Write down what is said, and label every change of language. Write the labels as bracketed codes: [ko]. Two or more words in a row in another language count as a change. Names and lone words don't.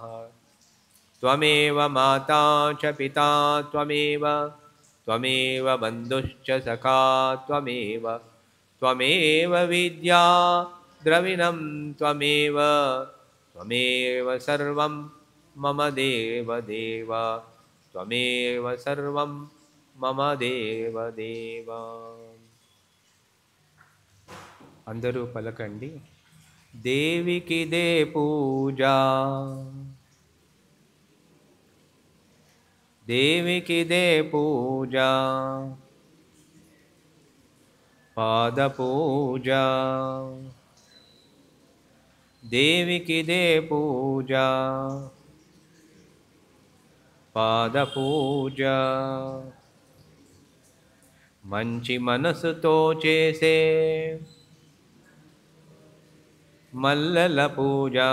[sa] त्वमेव माता च पिता त्वमेव बन्धुश्च सखा त्वमेव विद्या द्रविणं त्वमेव सर्वं मम देवदेव त्वमेव सर्वं मम देवदेव। [te] అందరూ పలకండి. దేవికిదే పూజ దేవికిదే పూజ పాదపూజ దేవికిదే పూజ పాదపూజ మంచి మనసుతో చేసే మల్లెల పూజ